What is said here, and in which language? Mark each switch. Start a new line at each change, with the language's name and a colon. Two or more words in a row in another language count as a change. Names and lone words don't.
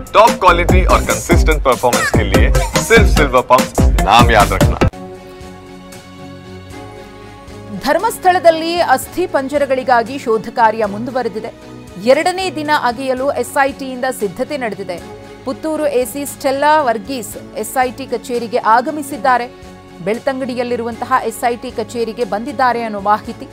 English: top quality
Hindi: और
English: consistent performance
Hindi: के लिए सिर्फ सिल्वर पंप नाम याद रखना।
Kannada: ಧರ್ಮಸ್ಥಳದಲ್ಲಿ ಅಸ್ಥಿ ಪಂಜರಗಳಿಗಾಗಿ ಶೋಧ ಕಾರ್ಯ ಮುಂದುವರೆದಿದೆ. ಎರಡನೇ ದಿನ ಅಗೆಯಲು ಎಸ್ಐಟಿಯಿಂದ ಸಿದ್ಧತೆ ನಡೆದಿದೆ. ಪುತ್ತೂರು ಎಸಿ ಸ್ಟೆಲ್ಲಾ ವರ್ಗೀಸ್ ಎಸ್ಐಟಿ ಕಚೇರಿಗೆ ಆಗಮಿಸಿದ್ದಾರೆ. ಬೆಳ್ತಂಗಡಿಯಲ್ಲಿರುವಂತಹ ಎಸ್ಐಟಿ ಕಚೇರಿಗೆ ಬಂದಿದ್ದಾರೆ ಅನ್ನೋ ಮಾಹಿತಿ.